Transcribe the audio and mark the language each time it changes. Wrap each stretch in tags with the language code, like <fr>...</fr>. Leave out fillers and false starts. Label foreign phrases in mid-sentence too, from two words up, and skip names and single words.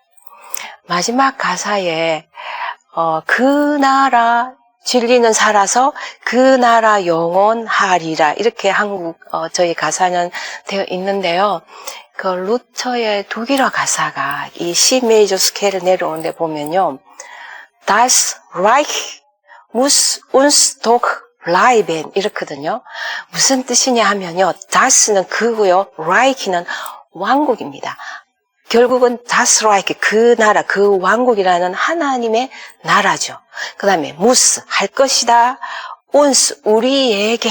<ko>마지막 가사에, 그 나라, 진리는 살아서 그 나라 영원하리라 이렇게 저희 가사는 되어 있는데요. 그 루터의 독일어 가사가 이 C 메이저 스케일을 내려오는데 보면요.</ko> <de>Das Reich muss uns doch bleiben 이렇거든요.</de> <ko>무슨 뜻이냐 하면요. das는 그고요. Reich는 왕국입니다. 결국은</ko> <de>das Reich,</de> <ko>그 나라, 그 왕국이라는 하나님의 나라죠. 그 다음에 muss, 할 것이다. uns, 우리에게.</ko>